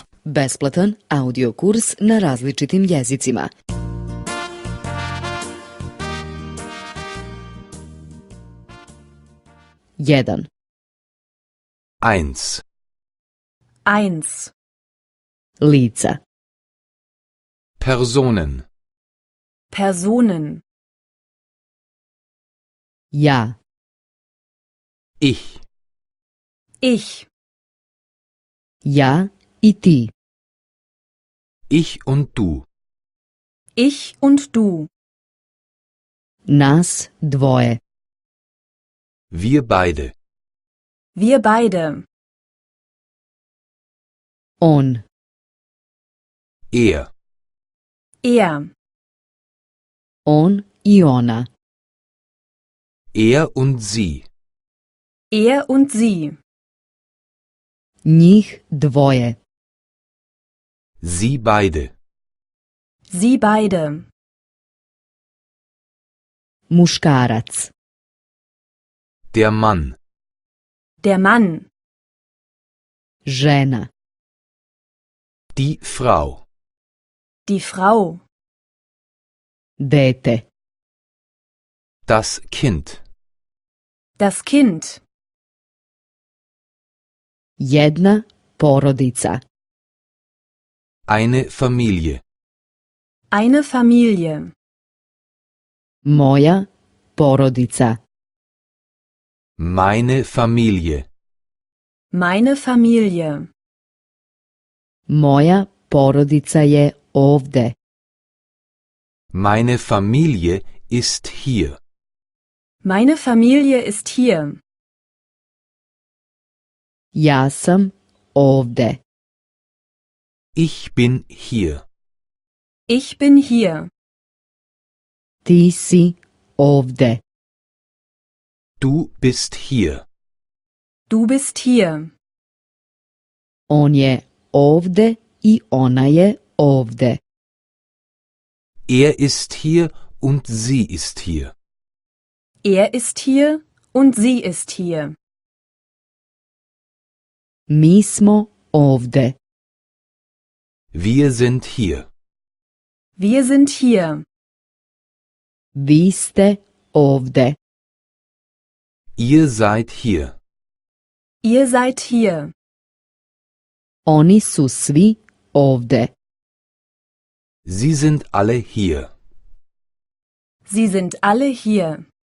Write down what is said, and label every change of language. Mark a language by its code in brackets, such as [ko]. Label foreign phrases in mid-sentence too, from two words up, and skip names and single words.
[sr] Besplatan audio kurs na različitim jezicima. Jedan. 1. 1. Lica. [de] Personen. Personen. [sr] Ja. [de] Ich. Ich. [sr] Ja i ti. [de] Ich und du. Ich und du. [sr] Nas dvoje. [de] Wir beide. Wir beide. [sr] On. [de] Er. Er. [sr] On i ona. [de] Er und sie. Er und sie. [sr] Njih dvoje. [de] Sie beide. Sie beide. [sr] Muškarac. [de] Der Mann. Der Mann. [sr] Žena. [de] Die Frau. Die Frau. [sr] Dete. [de] Das Kind. Das Kind. [sr] Jedna porodica. [de] Eine Familie. Eine Familie. [sr] Moja porodica. [de] Meine Familie. Meine Familie. [sr] Moja porodica je ovde. [de] Meine Familie ist hier. Meine Familie ist hier. [sr] Ja sam ovde. [de] Ich bin hier. Ich bin hier. [sr] Ti si ovde. [de] Du bist hier. Du bist hier. [sr] On je ovde i ona je ovde. [de] Er ist hier und sie ist hier. Er ist hier und sie ist hier. [sr] Mi smo ovde. [de] Wir sind hier. Wir sind hier. [sr] Vi ste ovde. [de] Ihr seid hier. Ihr seid hier. [sr] Oni su svi ovde. [de] Sie sind alle hier. Sie sind alle hier.